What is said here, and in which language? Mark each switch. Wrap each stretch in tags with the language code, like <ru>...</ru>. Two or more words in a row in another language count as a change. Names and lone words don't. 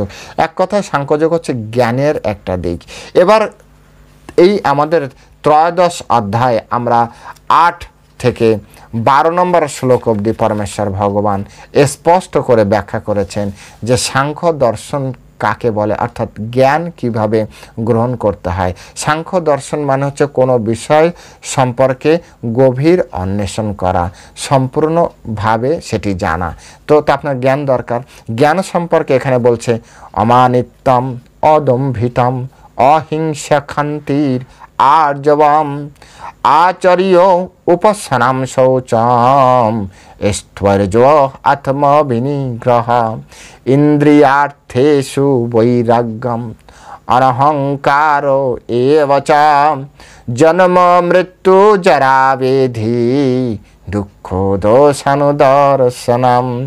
<bn>এক কথায় সাংখ্যযোগ হচ্ছে জ্ঞানের একটা দিক। এবার এই আমাদের 13 অধ্যায়ে আমরা 8 থেকে 12 নম্বর শ্লোক অবধি পরমেশ্বর ভগবান স্পষ্ট করে ব্যাখ্যা করেছেন যে সাংখ্য দর্শন কাকে বলে, অর্থাৎ জ্ঞান কিভাবে গ্রহণ করতে হয়। সাংখ্য দর্শন মানে হচ্ছে কোনো বিষয় সম্পর্কে গভীর অন্বেষণ করা, সম্পূর্ণভাবে সেটি জানা। তো আপনার জ্ঞান দরকার। জ্ঞান সম্পর্কে এখানে বলছে</bn> <sa>অমানিত্যম, অদম্ভিতম, অহিংসা, খান্তির, আর্জবম, আচর্য, উপসনাম, শৌচম, স্থৈর্য, আত্মবিনিগ্রহ, ইন্দ্রিয়ার্থেষু বৈরাগ্যম, অনহংকারো এব চ, জন্ম মৃত্যু জরা ব্যাধি, দুঃখ দোষানুদর্শনম,</sa>